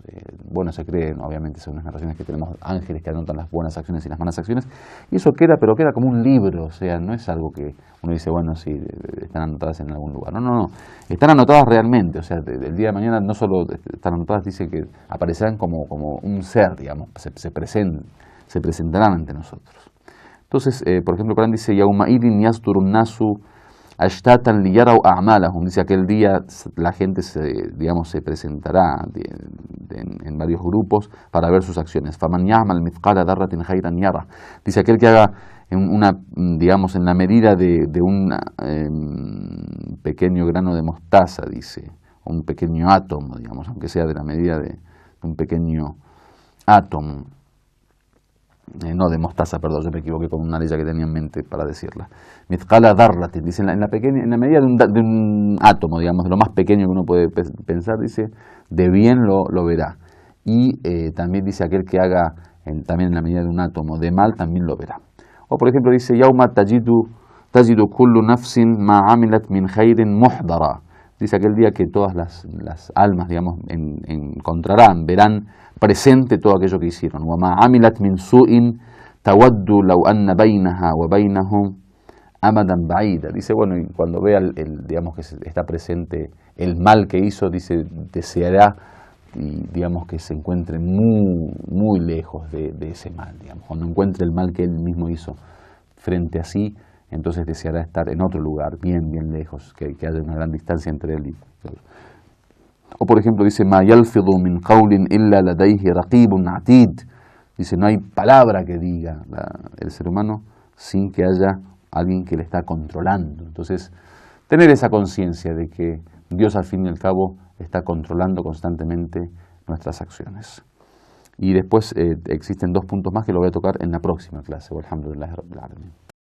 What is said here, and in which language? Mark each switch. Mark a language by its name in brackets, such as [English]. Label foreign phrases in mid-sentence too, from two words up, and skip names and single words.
[Spanish] Bueno, se creen, obviamente, según las narraciones, que tenemos ángeles que anotan las buenas acciones y las malas acciones, y eso queda como un libro, o sea, no es algo que uno dice, bueno, sí, están anotadas en algún lugar. No, están anotadas realmente, o sea, el día de mañana no solo están anotadas, dice que aparecerán como un ser, digamos, se presentarán ante nosotros. Entonces, por ejemplo, el Corán dice, [Arabic] يَوْمَئِذٍ يَصْدُرُ النَّاسُ أَشْتَاتًا لِيَرَوْا أَعْمَالَهُم. [Spanish] Dice, aquel día la gente se presentará en varios grupos para ver sus acciones. [Arabic] فَمَنْ يَعْمَلْ مِثْقَالَ ذَرَّةٍ خَيْرًا يَرَهُ. [Spanish] Dice, aquel que haga en la medida de un pequeño grano de mostaza, dice, o un pequeño átomo, digamos, aunque sea de la medida de un pequeño átomo. No de mostaza, perdón, yo me equivoqué con una ley que tenía en mente para decirla. [Arabic] مثقال ذرة, [Spanish] dice, en la medida de un átomo, digamos, de lo más pequeño que uno puede pensar, dice, de bien lo verá. Y también dice, aquel que haga también en la medida de un átomo de mal, también lo verá. O por ejemplo dice, [Arabic] يوم تجد كل نفس ما عملت من خير محضرا. [Spanish] Dice, aquel día que todas las almas, digamos, verán presente todo aquello que hicieron. [Arabic] وَمَا عَمِلَتْ مِنْ سُوءٍ تَوَدُّ لَوْ أَنَّ بَيْنَهَا وَبَيْنَهُ أَمَدًا بَعِيدًا. [Spanish] Dice, bueno, y cuando vea digamos que está presente el mal que hizo, dice, deseará, y digamos, que se encuentre muy, muy lejos de ese mal, digamos. Cuando encuentre el mal que él mismo hizo frente a sí, entonces deseará estar en otro lugar, bien, bien lejos, que haya una gran distancia entre él y Dios. O por ejemplo dice, [Arabic] ما يلفظ من قول إلا لديه رقيب عتيد. [Spanish] Dice, no hay palabra que diga el ser humano sin que haya alguien que le está controlando. Entonces, tener esa conciencia de que Dios al fin y al cabo está controlando constantemente nuestras acciones. Y después existen dos puntos más que lo voy a tocar en la próxima clase. [Arabic] والحمد لله رب العالمين.